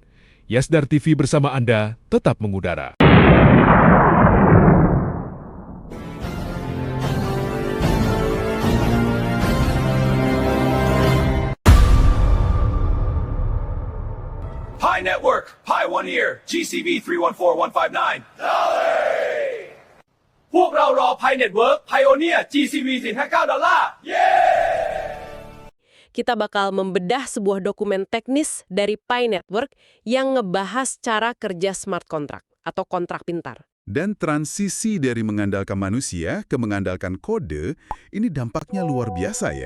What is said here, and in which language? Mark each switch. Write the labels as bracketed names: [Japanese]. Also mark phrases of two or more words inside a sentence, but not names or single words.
[Indonesian] Yasdar TV bersama Anda tetap mengudara. Pi Network, Pi 1 Year, GCV 314159. [Thai] พวกเรารอ Pi Network Pioneer GCV 459 [Indonesian] Kita bakal membedah sebuah dokumen teknis dari Pi Network yang ngebahas cara kerja smart contract atau kontrak pintar. Dan transisi dari mengandalkan manusia ke mengandalkan kode, ini dampaknya luar biasa ya.